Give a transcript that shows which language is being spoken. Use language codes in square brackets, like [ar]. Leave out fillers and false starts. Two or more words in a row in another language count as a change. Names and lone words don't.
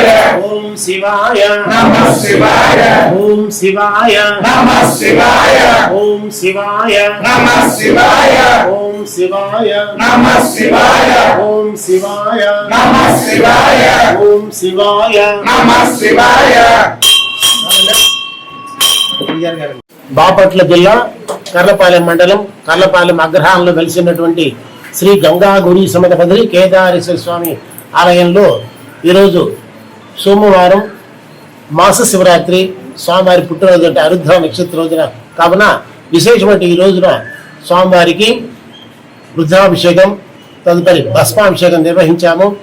[sa] ओम शिवाय नमः शिवाय। ओम शिवाय नमः शिवाय। ओम शिवाय नमः शिवाय। ओम शिवाय नमः शिवाय। ओम शिवाय नमः शिवाय। ओम शिवाय नमः शिवाय। [te] బాపట్ల జిల్లా కర్లపాలెం మండలం కర్లపాలెం అగ్రహారంలో వెలిసినటువంటి శ్రీ గంగా గౌరీ సమేత బదరి కేదారేశ్వర స్వామి ఆలయంలో ఈరోజు సోమవారం మాస శివరాత్రి స్వామివారి పుట్టినరోజు అంటే ఆరుద్ర నక్షత్ర రోజున కావున విశేషమైన ఈ రోజున స్వామివారికి రుద్రాభిషేకం తదుపరి భస్మాభిషేకం నిర్వహించాము.